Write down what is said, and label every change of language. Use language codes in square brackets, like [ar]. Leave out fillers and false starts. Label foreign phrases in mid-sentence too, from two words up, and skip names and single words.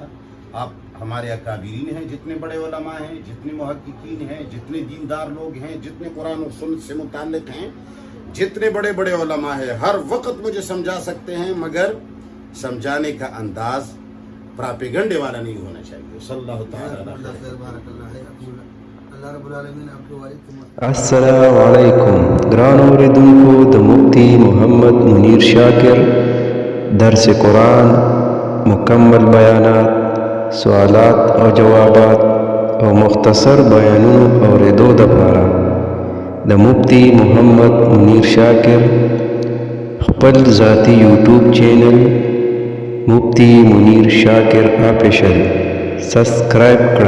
[ur] آپ ہمارے اکابرین ہیں، جتنے بڑے علماء ہیں، جتنے محققین ہیں، جتنے دیندار لوگ ہیں، جتنے قرآن اور سنت سے متعلق ہیں، جتنے بڑے بڑے علماء ہیں ہر وقت مجھے سمجھا سکتے ہیں، مگر سمجھانے کا انداز پراپیگنڈے والا نہیں ہونا چاہیے. [ar] صلی اللہ تعالیٰ علیہ وسلم. بارک اللہ [ur] ہے. [ar] اللہ رب العالمین [ur] آپ کے والد کو [ps] السلام علیکم گران اوریدونکو د مفتی محمد منیر شاکر درس قرآن مکمل بیانات سوالات او جوابات او مختصر بیانونو اوریدو دپاره د مفتی محمد منیر شاکر خپل ذاتی یوټیوب چینل مفتی منیر شاکر آفیشل سبسکرائب کړئ.